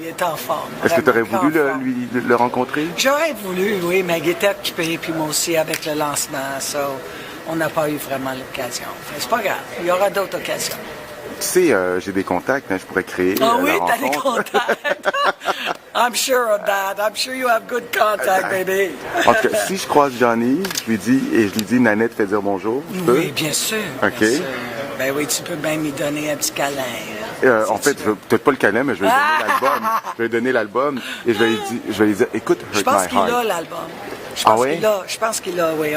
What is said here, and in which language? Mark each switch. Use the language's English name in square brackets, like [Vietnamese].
[French] Il est en forme. Est-ce que tu aurais voulu le rencontrer? J'aurais voulu, oui, mais il était occupé, puis moi aussi avec le lancement, ça, on n'a pas eu vraiment l'occasion. Mais c'est pas grave, il y aura d'autres occasions. Tu sais, j'ai des contacts, hein, je pourrais créer oui, la t'as des contacts. [English] I'm sure of that. I'm sure you have good contacts, baby. [French] En tout cas, si je croise Johnny, je lui dis, Nanette fait dire bonjour. Oui, bien sûr. OK. Bien sûr. Ben oui, tu peux bien lui donner un petit câlin. En fait, peut-être pas le câlin, mais je vais lui donner l'album. Je vais lui donner l'album et je vais lui dire, écoute, Hurt My Heart. Je pense qu'il a l'album. Je pense qu'il a, oui.